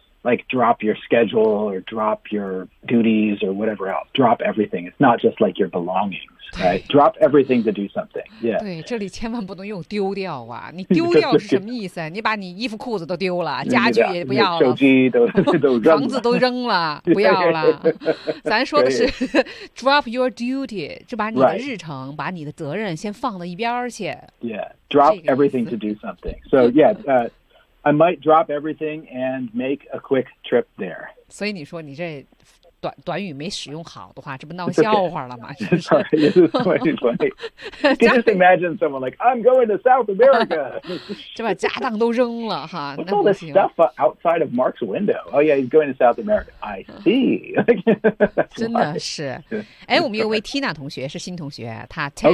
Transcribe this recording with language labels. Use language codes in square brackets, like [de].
[en] like drop your schedule or drop your duties or whatever else. Drop everything. It's not just like your belongings, right? Drop everything to do something. Yeah. [zh] 对，这里千万不能用丢掉啊！你丢掉是什么意思？你把你衣服裤子都丢了，家具也不要了，手机都房子都扔了，不要了。咱说的是 [en] drop your duty， [zh] 就把你的日程、 [en] right. [zh] 把你的责任先放到一边去。 [en] Yeah. Drop everything to do something. So yeah. I might drop everything and make a quick trip there. [zh] 所以你说你这短语没使用好的话，这不闹笑话了吗？ [en] Sorry, this is 2020. Can you just imagine someone like, I'm going to South America. [zh] 这把家当都扔了哈。 [en] What's all this stuff outside of Mark's window? Oh yeah, he's going to South America. I see. [zh] 真的是。哎，我们有位 Tina 同学，是新同学，她 10,